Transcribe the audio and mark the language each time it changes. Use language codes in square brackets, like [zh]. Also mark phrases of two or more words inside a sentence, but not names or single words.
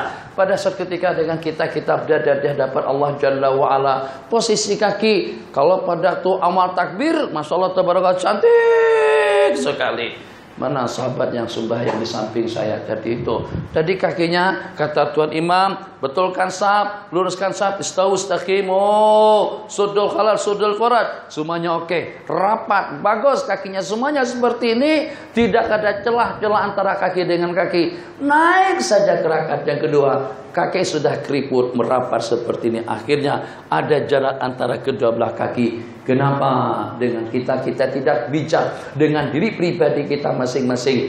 [ms] Pada saat ketika dengan kita berada di hadapan Allah [ar] جل وعلا, [ms] posisi kaki, kalau pada tuh amal takbir, [ar] ما شاء الله تبارك الله, [ms] cantik sekali. Mana sahabat yang sembahyang di samping saya tadi itu? Tadi kakinya, kata Tuan Imam, betulkan saf, luruskan saf, [ar] استووا استقيموا، سدوا الخلل، سدوا الفرج, [ms] semuanya oke, rapat, bagus kakinya, semuanya seperti ini, tidak ada celah-celah antara kaki dengan kaki. Naik saja ke rakaat yang kedua, kaki sudah keriput, merapat seperti ini. Akhirnya ada jarak antara kedua belah kaki. Kenapa dengan kita tidak bijak dengan diri pribadi kita masing-masing?